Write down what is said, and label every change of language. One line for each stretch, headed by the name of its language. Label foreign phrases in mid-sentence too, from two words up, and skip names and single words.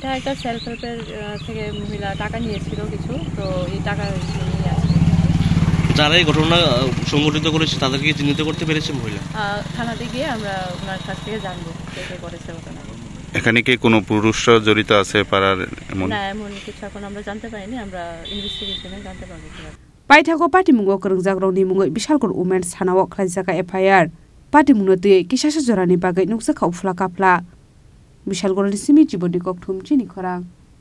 Bangla: এটা একটা
English: self help
Bangla: থেকে মহিলা টাকা নিয়েছিল কিছু তো এই টাকা নিয়ে আসছে যারা এই ঘটনা সংঘটিত করেছে তাদেরকে চিহ্নিত করতে পেরেছে মহিলা থানাতে গিয়ে আমরা ওনার কাছ থেকে জানবো কে করেছে ঘটনা এখানে কি কোনো পুরুষরা জড়িত আছে পাড়ার না এমন কিছু এখন আমরা জানতে পারিনি আমরা ইনভেস্টিগেশনে জানতে পারবো
Kok Borok: Paithago party mungo korungjak rokni mungoi bishalkor women sanao khlaijaka FIR party mungnote kisasa jorani bagai nuksa khaufla kapla bishalkor ni simi jiboni kokthum chini khorang